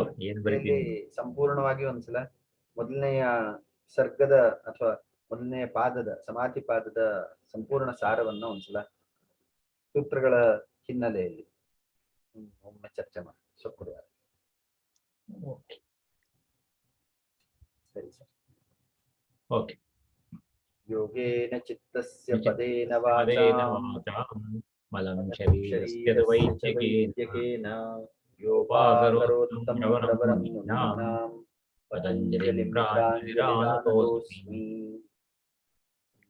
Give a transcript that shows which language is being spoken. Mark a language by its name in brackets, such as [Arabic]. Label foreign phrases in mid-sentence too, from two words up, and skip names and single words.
[Kannada] ಸಂಪೂರ್ಣವಾಗಿ ಒಂದ್ಸಲ ಮೊದಲನೆಯ ಸರ್ಗದ ಅಥವಾ ಮೊದಲನೆಯ ಪಾದದ ಸಮಾಧಿ ಪಾದದ ಸಂಪೂರ್ಣ ಸಾರವನ್ನ ಒಂದ್ಸಲ ಸೂತ್ರಗಳ ಹಿನ್ನೆಲೆಯಲ್ಲಿ ಒಮ್ಮೆ ಚರ್ಚೆ ಮಾಡಿ ಶುಕ್ರವಾರ. ಸರಿ ಸರ್. ಓಕೆ. [Sanskrit] ಯೋಗೇನ ಚಿತ್ತಸ್ಯ ಪದೇನ ವಾಚಾ ಮಲಂ ಶರೀರಸ್ಯ ವೈದ್ಯಕೇನ ಯೋಪಾಕರೋತ್ತಮಂ ಪ್ರವರಂ ಮುನೀನಾಂ ಪತಂಜಲಿಂ ಪ್ರಾಂಜಲಿರಾನತೋಸ್ಮಿ.